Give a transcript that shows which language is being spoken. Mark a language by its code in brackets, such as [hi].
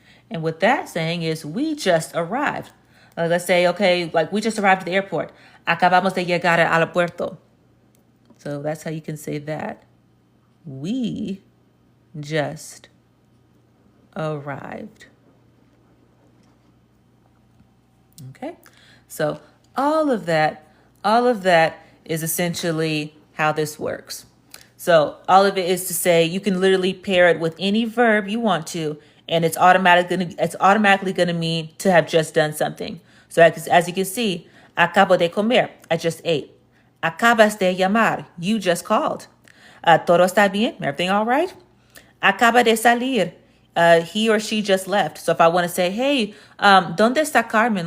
[en] And what that's saying is we just arrived. Let's say, okay, like we just arrived at the airport. [es] Acabamos de llegar al aeropuerto. [en] So that's how you can say that. We just arrived. Okay, so all of that is essentially how this works. So all of it is to say you can literally pair it with any verb you want to, and it's automatically gonna mean to have just done something. So as you can see, [es] acabo de comer, [en] I just ate. [es] Acabas de llamar, [en] you just called. [es] Todo está bien, [en] everything all right? [es] Acaba de salir, [en] he or she just left. So if I want to say, hey, [es] ¿dónde está Carmen?